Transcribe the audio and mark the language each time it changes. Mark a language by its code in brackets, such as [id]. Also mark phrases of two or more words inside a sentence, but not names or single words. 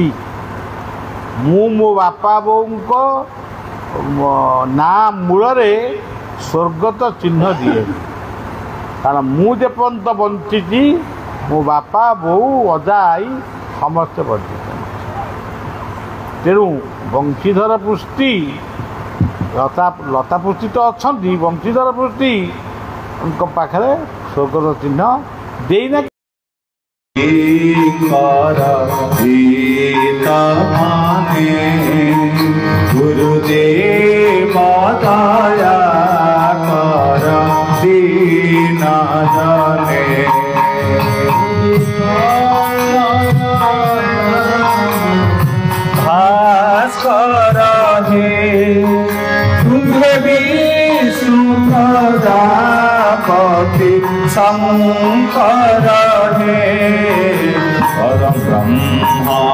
[or] ମୁଁ ମୋ ବାପା ବୋଉଙ୍କ ନାଁ ମୂଳରେ ସ୍ୱର୍ଗତ ଚିହ୍ନ ଦିଏ, କାରଣ ମୁଁ ଯେପର୍ଯ୍ୟନ୍ତ ବଞ୍ଚିଛି ମୋ ବାପା ବୋଉ ଅଜା ଆଈ ସମସ୍ତେ ବଞ୍ଚିଛନ୍ତି। ତେଣୁ ବଂଶୀଧର ପୃଷ୍ଟି ଲତା ପୃଷ୍ଟି ତ ଅଛନ୍ତି, ବଂଶୀଧର ପୃଷ୍ଟିଙ୍କ ପାଖରେ ସ୍ୱର୍ଗତ ଚିହ୍ନ ଦେଇନା। [hi] गुरुदेव दया कर दीन जने भास्कर हे तुम्हें विष्णु प्रजापति शंकर हे परम ब्रह्म